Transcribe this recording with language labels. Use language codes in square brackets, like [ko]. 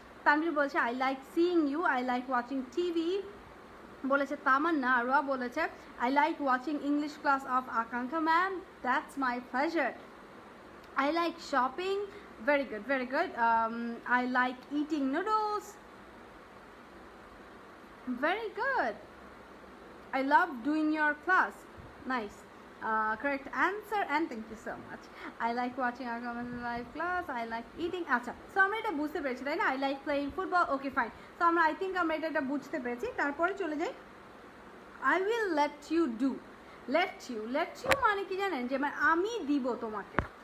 [en] তানভীর বলেছে I like seeing you, I like watching TV বলেছে তামান্না। আরোয়া বলেছে I like watching English class of Akanksha ma'am, that's my pleasure. I like shopping, very good very good. I like eating noodles, very good. I love doing your class, nice. Correct answer, and thank you so much. I like watching our live class, I like eating. [bn] আচ্ছা, so আমরা এটা বুঝতে পেরেছি তাই না? [en] I like playing football, okay fine. [bn] So আমরা [en] I think [bn] আমরা এটা বুঝতে পেরেছি। তারপরে চলে যাই [en] I will let you do. [bn] let you মানে কি জানেন? যে আমি দিব তোমাকে।